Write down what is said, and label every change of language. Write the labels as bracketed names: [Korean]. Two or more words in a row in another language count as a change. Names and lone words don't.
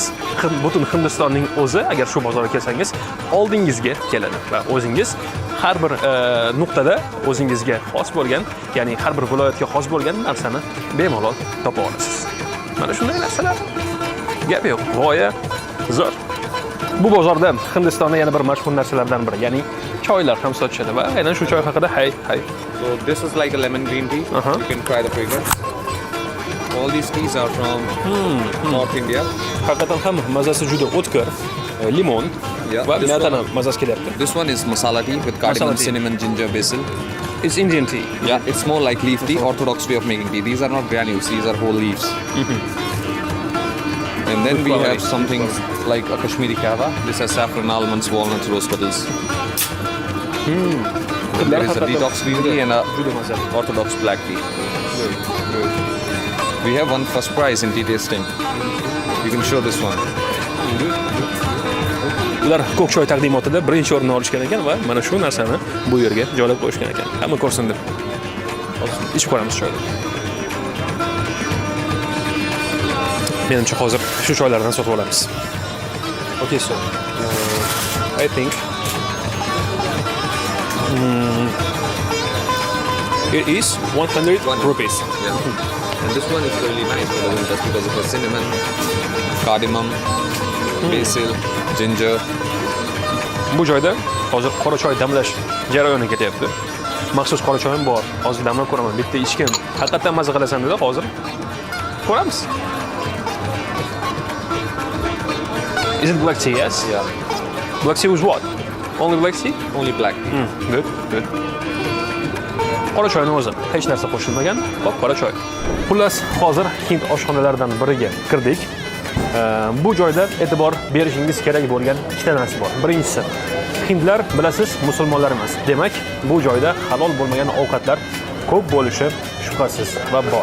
[Uzbek] Butun Hindistonning o'zi agar shu bozorga kelsangiz, oldingizga keladi va o'zingiz har bir nuqtada o'zingizga xos bo'lgan, ya'ni har bir viloyatga xos bo'lgan narsani bemalol topa olasiz. Mana shunday narsalar. Gap yo'q, g'oya zo'r. Bu bozorda Hindistonda yana bir mashhur narsalardan biri, ya'ni choylar ham sotishadi va aynan shu choy haqida hay. [English] So this is like a lemon green tea. You can try the fragrance. All these teas are from North India. [Uzbek] Haqiqatan ham mazasi juda o'tkir, limon va miyatani mazasi kelyapti. [English] This one is masala tea with cardamom, cinnamon, ginger, basil. It's Indian tea. Yeah, it's more like leaf tea, orthodox way of making tea. These are not granules, these are whole leaves. And then we have something like a Kashmiri kahwa. This has saffron, almonds, walnuts, rose petals. There is a detox green tea and a orthodox black tea. We have one first prize in tea tasting. You can show this one. [Uzbek] Ular ko'k choy taqdimotida birinchi o'rinni olishgan ekan va mana shu narsani bu yerga joylab qo'yishgan ekan. Hamma ko'rsin deb. Ichib ko'ramiz choyni. Menimcha hozir shu choylardan sotib olamiz. [English] Okay, so I think it is 100 rupees. Yeah. And this one is really nice for the winters because it has cinnamon, cardamom, basil, ginger. [Uzbek] Bu joyda hozir qora choy damlash jarayoni ketyapti. Maxsus qora choyim bor. Hozir damlab ko'raman. Bitta ichkim. Haqiqatan mazza qilasan dedi. Hozir ko'ramiz. [English] Is it black tea? Yes. Yeah. Black tea with what? Only black tea? Only black tea. Good, good. [Uzbek] Qora choyning o'zi, hech narsa qo'shilmagan, qora choy. Xullas, hozir Hind oshxonalaridan biriga kirdik. Bu joyda e'tibor berishingiz kerak bo'lgan ikkita narsa bor. Birinchisi, hindlar bilasiz, musulmonlar emas. Demak, bu joyda halol bo'lmagan ovqatlar ko'p bo'lishi shubhasiz va bor.